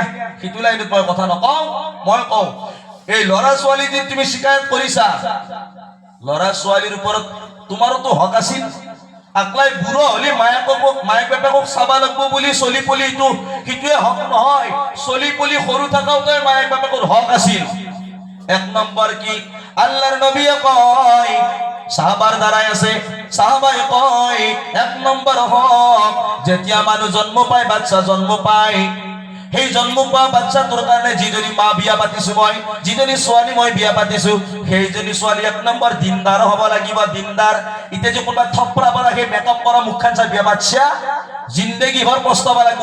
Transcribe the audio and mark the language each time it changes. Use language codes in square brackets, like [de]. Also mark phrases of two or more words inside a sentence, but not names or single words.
[as] সিটো লাইনত মই কথা নকওঁ, মই কওঁ এই ল'ৰা ছোৱালী যে তুমি শিকায়ত কৰিছা, ল'ৰা ছোৱালীৰ ওপৰত তোমাৰোতো হক আছিল। আকলাই বুঢ়ো হলে মায়েক বাপেকক চাবা লাগব বুলি চলি পলি সিটোৱে হক নহয়। চলি পলি সৰু থাকাওতে মায়েক বাপেকৰ হক আছিল। এক নম্বৰ কি আল্লাহর নবীয়ে কয়, সাহাবার দ্বারাই আছে, সাহাবাই কয় এক নম্বর হক, যেতিয়া মানুহ জন্ম পায়, বাচ্চা জন্ম পায়, সেই জন্ম পোৱা বাচ্চাটোৰ কাৰণে যিজনী মা বিয়া পাতিছো মই, যিজনী ছোৱালী মই বিয়া পাতিছো, সেইজনী ছোৱালী এক নম্বৰ দিনদাৰ হ'ব লাগিব। দিনদাৰ। এতিয়া যে কোনোবা থপৰা পৰা সেই মেকআপ কৰা মুখখন চাই বিয়া পাতিছা, জিন্দগী ভৰ পস্তাব লাগিব।